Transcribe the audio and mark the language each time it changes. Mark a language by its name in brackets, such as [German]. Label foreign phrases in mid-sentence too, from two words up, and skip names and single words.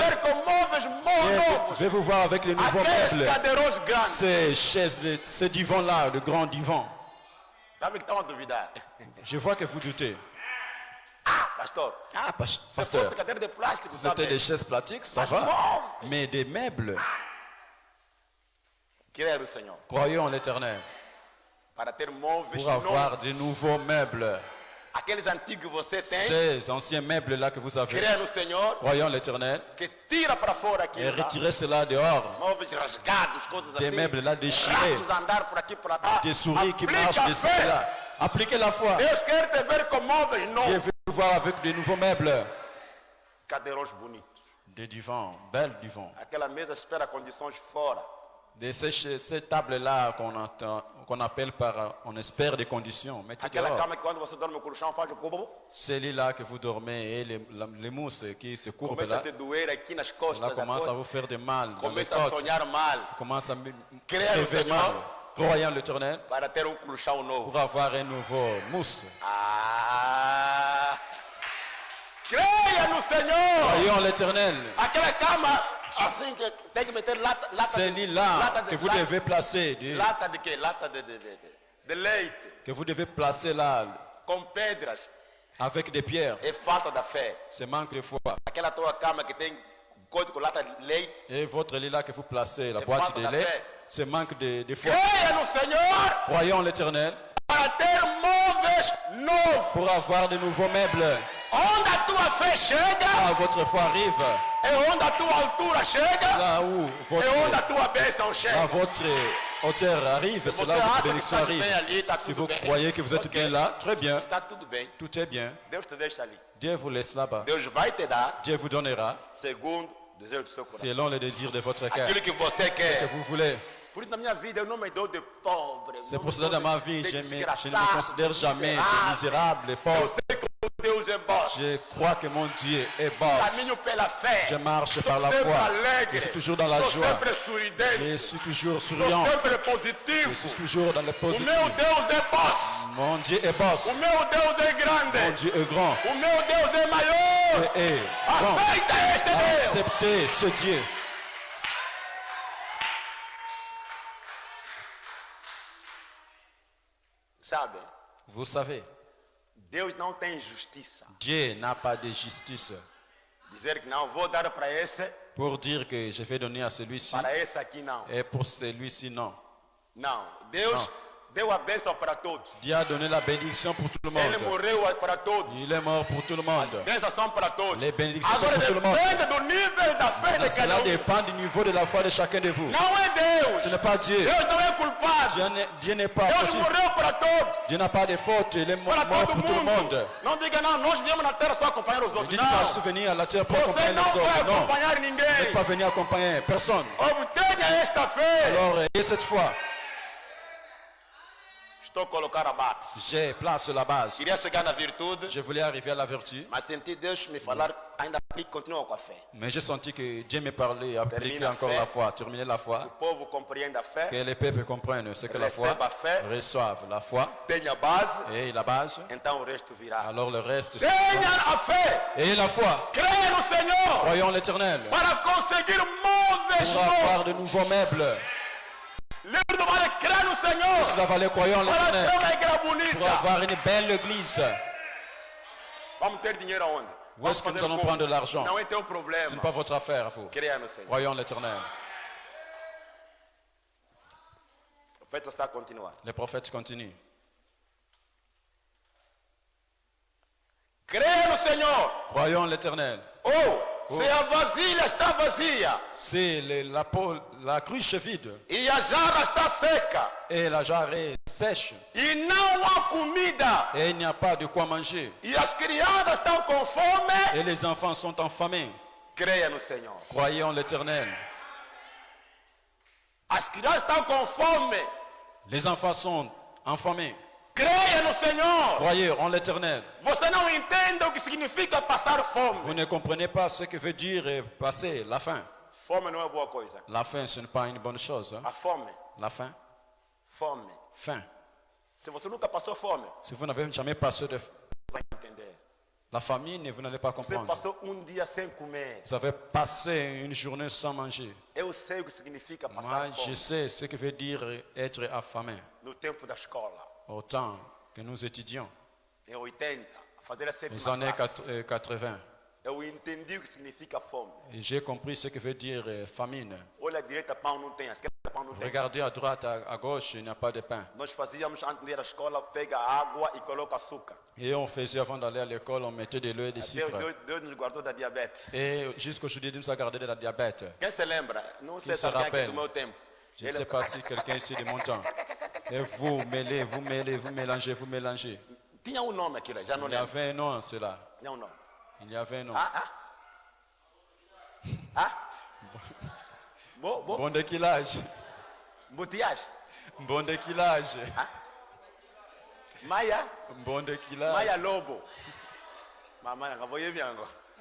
[Portuguese] ver com móveis [French] Dieu [Portuguese] novos. [French] veut vous voir avec les nouveaux [Portuguese] Aqueles [French] meubles. [Portuguese] cadeirões grandes. [French] Ces chaises, ces divans-là, de grands divans. [Portuguese] Sabe que estão a duvidar? [French] Je vois que vous doutez. [Portuguese] Ah, pastor. Ah, Se [French] pasteur, [Portuguese] fosse cadeira de plástico, [French] si [Portuguese] sabe? [French] c'était des chaises plastiques, ça [Portuguese] Mas [French] va. [Portuguese] móveis. [French] Mais des meubles, [Portuguese] Creia no Senhor. [French] croyons en l'Éternel [Portuguese] Para ter móveis [French] pour avoir [Portuguese] novos. [French] de nouveaux meubles. [Portuguese] Aqueles antigos que você tem. [French] Ces anciens meubles-là que vous avez, [Portuguese] Creia no Senhor. [French] croyons en l'Éternel [Portuguese] Que tira para fora [French] et [Portuguese] aquilo lá. [French] retirez cela dehors. [Portuguese] Móveis rasgados, coisas [French] Des [Portuguese] assim. [French] meubles là déchirés, [Portuguese] Ratos a andar por aqui por lá. [French] des souris qui [Portuguese] Aplica [French] marchent [Portuguese] a [French] de [Portuguese] fé. [French] cela. Appliquez la foi. [Portuguese] Deus quer te ver com móveis [French] Dieu [Portuguese] novos. [French] veut vous voir avec de nouveaux meubles. [Portuguese] Cadeirões bonitos. [French] Des divans, belles divans. [Portuguese] Aquela mesa espera condições fora. [French] de ces tables-là qu'on appelle on espère des conditions. Mettez [Portuguese] Aquela [French] dehors. [Portuguese] cama que quando você dorme no colchão faz o cubo. [French] C'est là que vous dormez et les mousses qui se courbent [Portuguese] Começa a [French] là. [Portuguese] te doer aqui nas [French] Cela [Portuguese] costas. [French] commence à vous faire de mal dans les [Portuguese] Começa a [French] côtes. [Portuguese] sonhar mal [French] Commence à Créer le rêver mal. Seigneur. Croyant l'Éternel [Portuguese] para ter colchão novo. [French] pour avoir un nouveau mousse. [Portuguese] Ah! Creia no Senhor! [French] Croyons l'Éternel. [Portuguese] Aquela cama assim que tem que meter lata [French] C'est là que vous devez placer, [Portuguese] lata de quê? Lata de leite [French] que vous devez placer là [Portuguese] com pedras. [French] avec des pierres. [Portuguese] É falta da fé. [French] C'est manque de foi. [Portuguese] Aquela tua cama que tem coisa com lata de leite. [French] Et votre lit là que vous placez, la Et boîte [Portuguese] falta [French] de [Portuguese] da [French] lait, [Portuguese] fé. [French] c'est manque de foi. [Portuguese] Creia no Senhor [French] Croyons l'Éternel [Portuguese] para ter móveis novos. [French] pour avoir de nouveaux meubles. [Portuguese] Onde a tua fé chega, [French] Là où votre foi arrive, [Portuguese] é onde a tua altura chega, [French] là où [Portuguese] é onde a tua bênção [French] là, [Portuguese] chega. [French] votre hauteur arrive, c'est là où votre bénédiction arrive. [Portuguese] está [French] Si [Portuguese] tudo [French] vous [Portuguese] bem. [French] croyez que vous êtes bien là, très bien, [Portuguese] Está tudo bem. [French] tout est bien. [Portuguese] Deus te deixa ali. [French] Dieu vous laisse là-bas. [Portuguese] Deus vai te dar [French] Dieu vous donnera [Portuguese] segundo o desejo do seu coração. [French] selon les désirs de votre cœur [Portuguese] Aquilo que você [French] que [Portuguese] quer. [French] vous voulez. [Portuguese] Por isso na minha vida eu não me dou de pobre. [French] C'est [Portuguese] não [French] pour [Portuguese] me [French] cela [Portuguese] dou [French] dans ma [Portuguese] de [French] vie, je ne [Portuguese] desgraçado, [French] me considère jamais de [Portuguese] miserável. [French] misérable, de [Portuguese] Eu [French] pauvre. [Portuguese] sei que o Deus é boss. [French] Je crois que mon Dieu est boss. [Portuguese] Caminho pela fé. [French] Je marche par la [Portuguese] Estou sempre [French] foi. [Portuguese] alegre. [French] Je suis toujours dans la [Portuguese] Estou [French] joie. [Portuguese] sempre sorridente. [French] Je suis toujours [Portuguese] Estou [French] souriant. [Portuguese] sempre [French] Je [Portuguese] positivo. [French] suis toujours dans le [Portuguese] O [French] positif. [Portuguese] meu Deus é boss. [French] Mon Dieu est boss. [Portuguese] O meu Deus é grande. [French] Mon Dieu est grand. [Portuguese] O meu Deus é maior. [French] Et est grand. [Portuguese] Aceita este Deus. [French] Acceptez ce Dieu. [Portuguese] Sabe, [French] Vous savez, [Portuguese] Deus não tem justiça. [French] Dieu n'a pas de justice [Portuguese] Dizer que não, vou dar para esse, [French] pour dire que je vais donner à celui-ci [Portuguese] para esse aqui não. [French] et pour celui-ci non. [Portuguese] Não, Deus deu a bênção para todos. [French] Dieu a donné la bénédiction pour tout le monde. [Portuguese] Ele morreu para todos. [French] Il est mort pour tout le monde. [Portuguese] Bênçãos são para todos. [French] Les bénédictions sont [Portuguese] Agora [French] pour tout le monde. [Portuguese] depende do nível da fé de cada [French] Cela [Portuguese] um. [French] dépend du niveau de la foi de chacun de vous. [Portuguese] Não é Deus. [French] Ce n'est pas Dieu. [Portuguese] Deus não é culpado. [French] Dieu n'est pas [Portuguese] Deus [French] fautif. [Portuguese] morreu para todos. [French] Dieu n'a pas de faute. Il est mort [Portuguese] Para [French] pour [Portuguese] todo [French] tout le [Portuguese] mundo. [French] monde. [Portuguese] Não diga não, nós viemos na terra só acompanhar os [French] Ne [Portuguese] outros. [French] dites pas, je [Portuguese] Não. [French] suis venu à la terre pour [Portuguese] Você [French] accompagner [Portuguese] não [French] les [Portuguese] vai [French] autres. Non. [Portuguese] acompanhar [French] Vous [Portuguese] ninguém. [French] n'êtes pas venu accompagner personne. [Portuguese] Obtenha esta fé. [French] Alors, ayez cette foi. [Portuguese] Estou a colocar a base. [French] J'ai place sur la base. [Portuguese] Queria chegar na virtude, [French] Je voulais arriver à la vertu, [Portuguese] mas senti Deus me falar, ainda aplique, continua com a fé. [French] mais j'ai senti que Dieu me parlait, appliquer Termine la encore foi. la foi, terminer la [Portuguese] Que [French] foi, [Portuguese] o povo compreenda a fé, [French] que les peuples comprennent ce que la foi, [Portuguese] receba a fé, [French] reçoivent la foi [Portuguese] tenha base, [French] et la base, [Portuguese] então o resto virá. [French] alors le reste, [Portuguese] Tenha a fé, [French] et la foi. [Portuguese] creia no Senhor, [French] Croyons l'Éternel [Portuguese] para conseguir móveis [French] pour avoir [Portuguese] novos. [French] de nouveaux meubles. [Portuguese] Livro do Vale, creia no Senhor, [French] Cela valait croyons [Portuguese] para ter [French] l'Éternel [Portuguese] uma igreja [French] pour [Portuguese] bonita. [French] avoir une belle église. [Portuguese] Vamos ter dinheiro aonde? [French] Où est-ce que nous [Portuguese] fazer [French] allons [Portuguese] como? [French] prendre de l'argent? [Portuguese] Não é teu [French] Ce [Portuguese] problema. [French] n'est pas votre affaire à vous. [Portuguese] Creia no Senhor. [French] Croyons l'Éternel. [Portuguese] O profeta está a continuar. [French] Les prophètes continuent. [Portuguese] Creia no Senhor. [French] Croyons l'Éternel. [Portuguese] Se a vasilha está vazia [French] Si la cruche est vide [Portuguese] e a jarra está seca [French] et la jarre est sèche [Portuguese] e não há comida [French] et il n'y a pas de quoi manger [Portuguese] e as crianças estão com fome, [French] et les enfants sont affamés, [Portuguese] creia no Senhor. [French] croyons l'Éternel. [Portuguese] As crianças estão com fome, [French] Les enfants sont affamés, [Portuguese] creia no Senhor. [French] croyez en l'Éternel. [Portuguese] Você não entende o que significa passar fome. [French] Vous ne comprenez pas ce que veut dire passer la faim. [Portuguese] Fome não é boa coisa. [French] La faim, ce n'est pas une bonne chose. Hein? [Portuguese] A fome, [French] La faim, [Portuguese] fome. [French] faim. [Portuguese] Se você nunca passou fome, [French] Si vous n'avez jamais passé de [Portuguese] vai entender. [French] la famine, vous n'allez pas [Portuguese] Você [French] comprendre. [Portuguese] passou dia sem comer. [French] Vous avez passé une journée sans manger. [Portuguese] Eu sei o que significa passar [French] Moi, je [Portuguese] fome [French] sais ce que veut dire être affamé. [Portuguese] no tempo da escola. [French] Au temps que nous étudions, [Portuguese] Em 80, a fazer a [French] les [Portuguese] sétima [French] années [Portuguese] classe. [French] 80, [Portuguese] Eu entendi o que significa fome. [French] et j'ai compris ce que veut dire famine. [Portuguese] Olha à direita, pão não tem, à esquerda, pão não tem. [French] Regardez à droite, à gauche, il n'y a pas de pain. [Portuguese] Nós fazíamos antes de ir à escola, pega água e coloca açúcar. [French] Et on faisait avant d'aller à l'école, on mettait de l'eau et du sucre. [Portuguese] Deus nos guardou da diabetes. [French] Et jusqu'aujourd'hui, Dieu nous a gardé de la diabète. [Portuguese] Quem se lembra? Não sei se se alguém aqui [French] rappelle? [Portuguese] do meu tempo. [French] Je ne sais pas si quelqu'un ici de mon temps. Et vous mêlez, vous mêlez, vous mélangez, vous mélangez. [Portuguese] Tinha um nome aquilo, já não [French] Il y [Portuguese] lembro. [French] avait un nom, cela. [Portuguese] Tinha um nome. [French] Il y avait un nom. [Portuguese] Ah? Bom, [French] Bon déquilage. Embouteillage. Mbondequilage. Maya. Mbondequilage. Maya Lobo. Maman, vous voyez bien quoi.